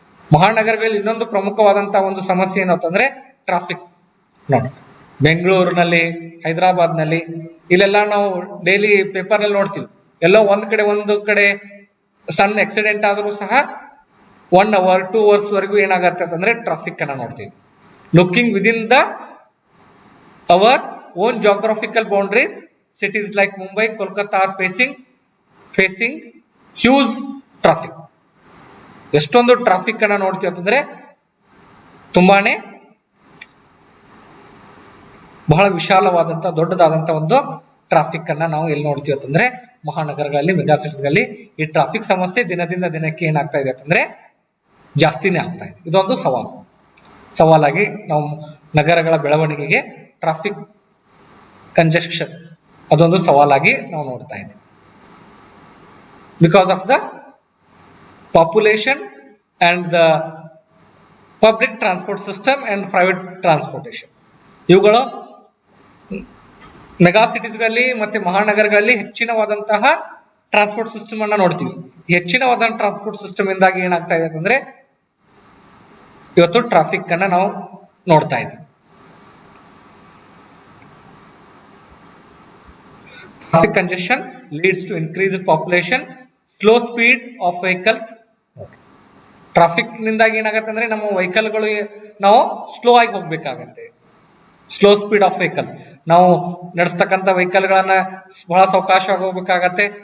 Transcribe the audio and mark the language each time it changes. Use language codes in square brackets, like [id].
[kn] ಮಹಾನಗರಗಳಲ್ಲಿ ಇನ್ನೊಂದು ಪ್ರಮುಖವಾದಂತಹ ಒಂದು ಸಮಸ್ಯೆ ಏನು ಅಂತಂದ್ರೆ ಟ್ರಾಫಿಕ್. ನೋಡಿ, ಬೆಂಗಳೂರಿನಲ್ಲಿ, ಹೈದರಾಬಾದ್ ನಲ್ಲಿ ಇಲ್ಲೆಲ್ಲ ನಾವು ಡೈಲಿ ಪೇಪರ್ ನಲ್ಲಿ ನೋಡ್ತೀವಿ. ಎಲ್ಲೋ ಒಂದು ಕಡೆ ಸಣ್ಣ ಆಕ್ಸಿಡೆಂಟ್ ಆದ್ರೂ ಸಹ [en] 1 hour 2 hours [kn] ವರೆಗೂ ಏನಾಗತ್ತೆ ಅಂತಂದ್ರೆ ಟ್ರಾಫಿಕ್ ಅನ್ನ ನೋಡ್ತೀವಿ. [en] Looking within the our own geographical boundaries, cities like Mumbai, Kolkata are facing huge traffic. [kn] ಎಷ್ಟೊಂದು ಟ್ರಾಫಿಕ್ ಅನ್ನ ನೋಡ್ತೀವಿ ಅಂತಂದ್ರೆ ತುಂಬಾನೇ ಬಹಳ ವಿಶಾಲವಾದಂತ ದೊಡ್ಡದಾದಂತ ಒಂದು ಟ್ರಾಫಿಕ್ ಅನ್ನ ನಾವು ಎಲ್ಲಿ ನೋಡ್ತೀವಿ ಅಂತಂದ್ರೆ ಮಹಾನಗರಗಳಲ್ಲಿ, ಮೆಗಾ ಸಿಟೀಸ್ಗಳಲ್ಲಿ. ಈ ಟ್ರಾಫಿಕ್ ಸಮಸ್ಯೆ ದಿನದಿಂದ ದಿನಕ್ಕೆ ಏನಾಗ್ತಾ ಇದೆ ಅಂತಂದ್ರೆ ಜಾಸ್ತಿನೇ ಆಗ್ತಾ ಇದೆ. ಇದೊಂದು ಸವಾಲಾಗಿ ನಾವು ನಗರಗಳ ಬೆಳವಣಿಗೆಗೆ ಟ್ರಾಫಿಕ್ ಕಂಜೆಷನ್ ಅದೊಂದು ಸವಾಲಾಗಿ ನಾವು ನೋಡ್ತಾ ಇದ್ದೀವಿ. [en] Because of the population and the public transport system and private transportation. [kn] ಇವುಗಳು ಮೆಗಾ ಸಿಟೀಸ್ಗಳಲ್ಲಿ ಮತ್ತೆ ಮಹಾನಗರಗಳಲ್ಲಿ ಹೆಚ್ಚಿನವಾದಂತಹ ಟ್ರಾನ್ಸ್ಪೋರ್ಟ್ ಸಿಸ್ಟಮ್ ಅನ್ನ ನೋಡ್ತೀವಿ. ಹೆಚ್ಚಿನವಾದ ಟ್ರಾನ್ಸ್ಪೋರ್ಟ್ ಸಿಸ್ಟಮ್ ಇಂದಾಗಿ ಏನಾಗ್ತಾ ಇದೆ ಅಂದ್ರೆ ಇವತ್ತು ಟ್ರಾಫಿಕ್ ಅನ್ನ ನಾವು ನೋಡ್ತಾ ಇದ್ದೀವಿ. [en] Traffic congestion leads to increased population, slow speed of vehicles. [kn] Traffic ನಿಂದಾಗಿ ಏನಾಗುತ್ತೆ ಅಂದ್ರೆ ನಮ್ಮ ವೆಹಿಕಲ್ಗಳು ನಾವು ಸ್ಲೋ ಆಗಿ ಹೋಗ್ಬೇಕಾಗತ್ತೆ. [en] slow speed of vehicles, [kn] ನಾವು ನಡೆಸ್ತಕ್ಕಂಥ ವೆಹಿಕಲ್ಗಳನ್ನ ಬಹಳ ಸಾವಕಾಶವಾಗಿ ಹೋಗ್ಬೇಕಾಗತ್ತೆ.